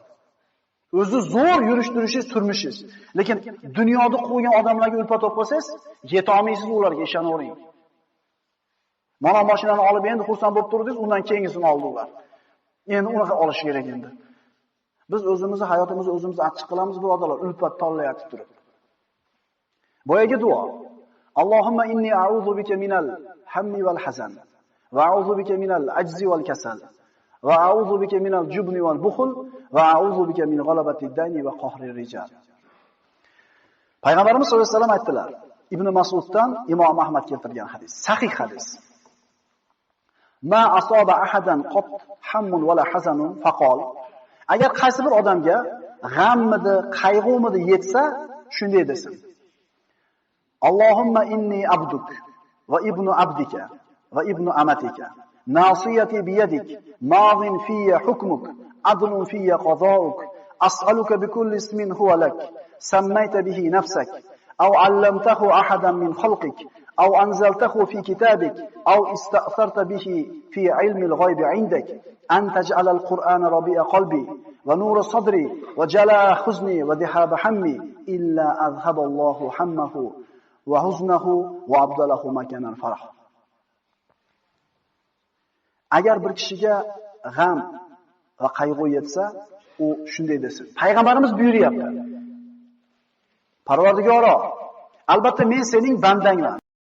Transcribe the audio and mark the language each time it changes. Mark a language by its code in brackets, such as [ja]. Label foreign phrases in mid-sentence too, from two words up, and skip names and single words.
[uz] O'zi zo'r yurish-turishingiz, turmushingiz. Lekin dunyoda qo'ygan odamlarga ulpat olib qolsangiz, yeta olmaysiz ularga, ishonavering. Mana mashinani olib endi xursand bo'lib turdingiz, undan keyingisini oldi ular. Endi uni olish kerak endi. Biz o'zimizni hayotimizni o'zimiz achchiq qilamiz, birodarlar, ulpat tanlayatib turib. Boyaga duo. [ar] اللهم إني أعوذ بك من الهم و الحزن و أعوذ بك من العجز و الكسل و أعوذ بك من الجبن و البخل و أعوذ بك من غلبة الدين و قهر الرجال. [uz] Payg'ambarimiz [ar] صلى الله عليه و سلم [uz] aytdilar. Ibn Mas'uddan Imom Ahmad keltirgan hadis, sahih hadis. [ar] ما أصاب أحدا قط هم و لا حزن فقال. [uz] Agar qaysi bir odamga g'ammidi, qayg'umidi yetsa, shunday desin. [ar] اللهم إني عبدك و ابن عبدك و ابن أمتك. ناصيتي بيدك ماض في حكمك عدل في قضاؤك. أسألك بكل اسم هو لك سميت به نفسك, أو علمته أحدا من خلقك أو أنزلته في كتابك أو استأثرت به في علم الغيب عندك أن تجعل القرآن ربيع قلبي و نور صدري و جلاء حزني و ذهاب همي إلا أذهب الله همه و حزنه و أبدله مكانا فرح. [uz] Agar bir kishiga g'am va qayg'u yetsa, u shunday desin. Payg'ambarimiz buyuryapti. Parvardigoro, albatta men sening bandangman.